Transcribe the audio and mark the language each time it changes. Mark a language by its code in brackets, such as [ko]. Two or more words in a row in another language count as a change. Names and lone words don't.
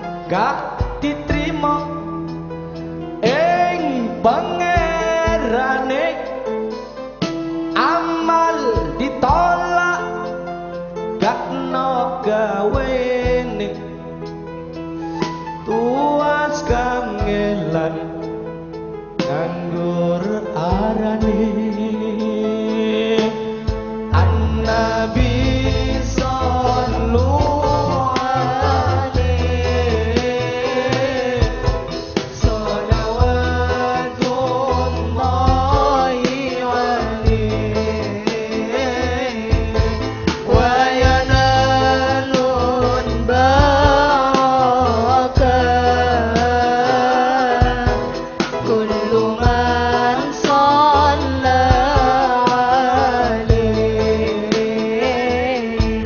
[jv] gak diterima ing pangerane, amal ditolak gak no gawene, tuas kangelan nganggur arane. [ar] النبي صلى الله عليه صلوات الله عليه وينال بركة كل من صلى عليه.